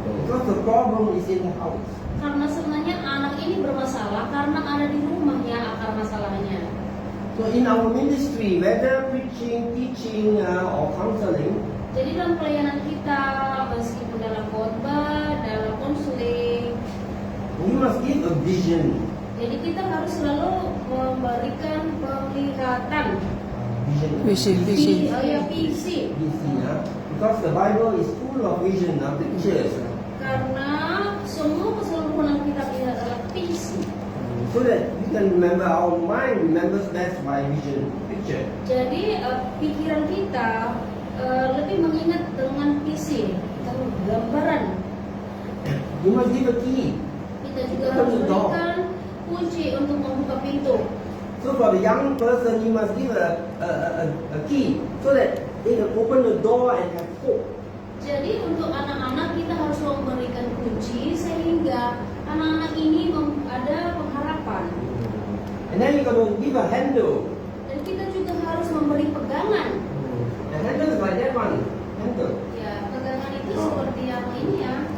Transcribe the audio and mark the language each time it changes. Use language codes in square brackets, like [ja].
[en] Because the problem is in the house. [id] Karena sebenarnya anak ini bermasalah karena ada di rumahnya akar masalahnya. [en] So in our ministry, whether preaching, teaching, or counseling, [id] Jadi dalam pelayanan kita, meskipun dalam khotbah, dalam konseling, [en] we must give a vision. [id] jadi kita harus selalu memberikan penglihatan. Visi. Visi. [en] Because the Bible is full of vision, pictures. [id] Karena semua keseluruhan kita adalah visi. [en] So that we can remember, our mind remembers best by vision, picture. [id] Jadi pikiran kita lebih mengingat dengan visi, gambaran. [en] You must give a key. [id] Kita juga harus berikan kunci untuk membuka pintu. [en] So for the young person, you must give a key so that they can open the door and have hope. [id] Jadi untuk anak-anak kita harus memberikan kunci sehingga anak-anak ini ada pengharapan. [en] And then you got to give a handle. [id] Dan kita juga harus memberi pegangan. [en] The handle is like that one. Handle. [id] Ya, pegangan itu seperti yang ini ya.